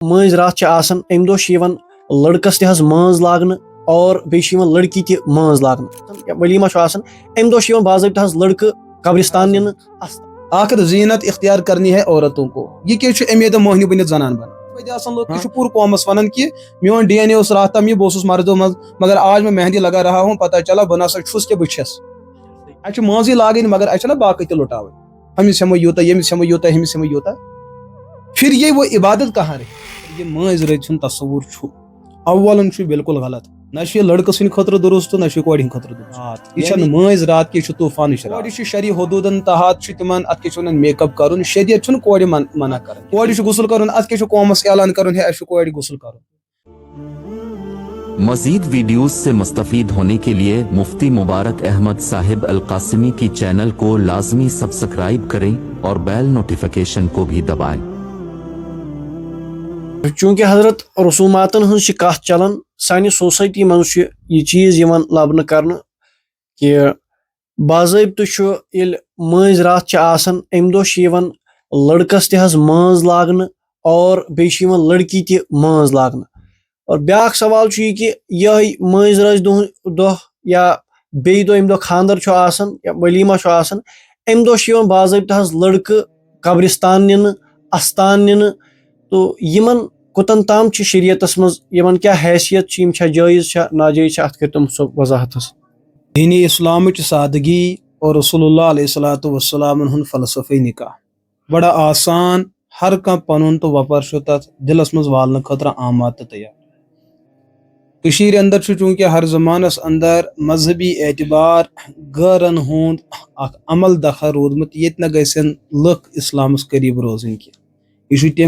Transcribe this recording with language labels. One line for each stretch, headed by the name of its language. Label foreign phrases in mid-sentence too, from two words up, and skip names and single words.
Kashmiri: مٲنٛزۍ راتھ چھِ آسان اَمہِ دۄہ چھِ یِوان لڑکس تہِ حظ مٲنٛز لاگنہٕ اور بیٚیہِ چھِ یِوان لڑکی تہِ مٲنٛز لاگنہٕ ولیٖما چھُ آسان اَمہِ دۄہ چھِ یِوان باضٲبطہٕ حظ لڑکہٕ قبرستان نِنہٕ
Urdu: آخر زینت اختیار کرنی ہے عورتوں کو یہ کیا
Kashmiri: چھُ امی دۄہ موہنی بٔنِتھ زنان بنان آسان لوگ چھُ پوٗرٕ قومس ونان کہ میون ڈی این اے اوس راتھ تام یہ بہٕ اوسُس مردو منٛز
Urdu: مگر آج میں مہندی لگا رہا ہوں
Kashmiri: پتہ چلا بہٕ نسا چھُس کہِ بہٕ چھَس اَسہِ چھِ مٲنٛزٕے لاگٕنۍ مگر اَسہِ چھَنہ باقٕے تہِ لُٹاوٕنۍ ہمِس ہٮ۪مو یوٗتاہ ییٚمِس ہٮ۪مو یوٗتاہ ہیٚمِس ہٮ۪مو یوٗتاہ
Urdu: پھر یہ وہ عبادت کہاں رہی
Kashmiri: یہ مٲنٛزۍ رٲژ ہُنٛد تصوُر چھُ اولن چھُ بالکل غلط نہ چھُ یہِ لڑکہٕ سٕنٛدِ خٲطرٕ درست نہ چھُ کورِ ہٕنٛدِ خٲطرٕ درست یہِ چھنہٕ مٲنٛزۍ رات کہِ یہِ چھُ طوٗفانٕچ رات کورِ چھُ شرعی حدوٗدن تحت چھُ تِمن اتھ کیاہ چھِ ونان میک اپ کرُن شریعت چھُنہٕ کورِ منع کران کورِ چھُ غسل کرُن اتھ کیاہ چھُ قومس اعلان کرُن ہے اسہِ چھُ کورِ غسل کرُن
Urdu: مزید ویڈیوز سے مستفید ہونے کے لیے مفتی مبارک احمد صاحب القاسمی کی چینل کو لازمی سبسکرائب کریں اور بیل نوٹیفیکیشن کو بھی دبائیں۔
Kashmiri: چونکہ حضرت رسوماتن ہنٛز چھِ کتھ چلان سانہِ سوسایٹی منٛز چھُ یہِ چیٖز یِوان لبنہٕ کرنہٕ کہِ باضٲبطہٕ چھُ ییٚلہِ مٲنٛزۍ راتھ چھِ آسان اَمہِ دۄہ چھِ یِوان لڑکس تہِ حظ مٲنٛز لاگنہٕ اور بیٚیہِ چھِ یِوان لڑکی تہِ مٲنٛز لاگنہٕ اور بیٛاکھ سوال چھُ یہِ کہِ یِہوٚے مٲنٛزۍ رٲژ دۄہ یا بیٚیہِ دۄہ ییٚمہِ دۄہ خانٛدر چھُ آسان یا ولیٖما چھُ آسان اَمہِ دۄہ چھِ یِوان باضٲبطہٕ حظ لڑکہٕ قبرستان نِنہٕ استان نِنہٕ تو یِمن کوٚتن تام چھِ شریعتس منٛز یِمن کیٛاہ حیثیت چھِ یِم چھا جٲیز چھا ناجٲیز چھا اتھ کٔرۍ تِم سۄ وضاحت حظ دین اسلامٕچ سادگی اور رسول اللہ علیہ الصلوۃ والسلام ہُنٛد فلسفے نکاح بڑا آسان ہر کانٛہہ پنُن تہٕ وۄپر چھُ تتھ دلس منٛز والنہٕ خٲطرٕ آماد تہٕ تیار کٔشیٖرِ اندر چھُ چوٗنٛکہِ ہر زمانس اندر مذہبی اعتبار غٲرن ہُنٛد اکھ عمل دخل روٗدمُت ییٚتہِ نہ گژھن لُکھ اسلامس قریٖب روزٕنۍ کینٛہہ یہ چھُ تمہِ